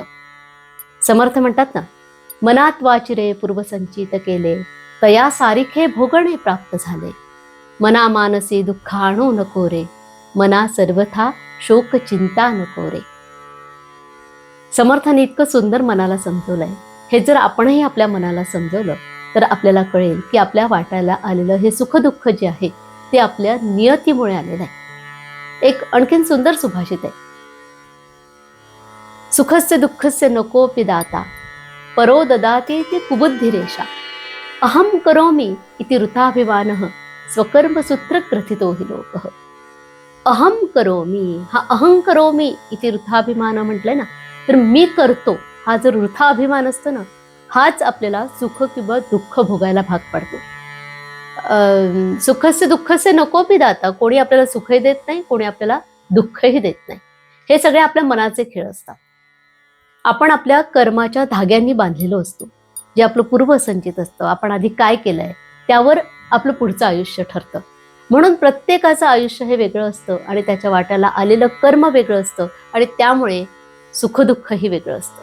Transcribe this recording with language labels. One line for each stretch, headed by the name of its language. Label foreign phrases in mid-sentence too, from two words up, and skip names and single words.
Marathi: समर्थ म्हणतात ना, मनात वाचिरे पूर्वसंचित केले, तया सारिखे भोगणे प्राप्त झाले, मना मानसी दुःख आणू नको रे, मना सर्वथा शोक चिंता नको रे. समर्थाने इतकं सुंदर मनाला समजवलंय. हे जर आपणही आपल्या मनाला समजवलं तर आपल्याला कळेल की आपल्या वाटायला आलेलं हे सुखदुःख जे आहे ते आपल्या नियतीमुळे आलेलं आहे. एक आणखीन सुंदर सुभाषित आहे,
Sanskrit: सुखस्य दुःखस्य नकोपि दाता, परो ददाति इति कुबुद्धिरेषा, अहम करोमि इति वृथाभिमानः, स्वकर्म सूत्र ग्रथितो हि लोकः. अहम करोमि,
Marathi: हा
Sanskrit: अहं करोमि इति वृथाभिमान
Marathi: म्हटलंय ना, तर मी करतो हा जर वृथा अभिमान असतो ना, हाच आपल्याला सुख किंवा दुःख भोगायला भाग पडतो.
Sanskrit: सुखस्य दुःखस्य नकोपि दाता,
Marathi: कोणी आपल्याला सुखही देत नाही, कोणी आपल्याला दुःखही देत नाही. हे सगळे आपल्या मनाचे खेळ असतात. आपण आपल्या कर्माच्या धाग्यांनी बांधलेलो असतो, जे आपलं पूर्वसंचित असतं. आपण आधी काय केलंय त्यावर आपलं पुढचं आयुष्य ठरतं. म्हणून प्रत्येकाचं आयुष्य हे वेगळं असतं आणि त्याच्या वाट्याला आलेलं कर्म वेगळं असतं आणि त्यामुळे सुखदुःखही वेगळं असतं.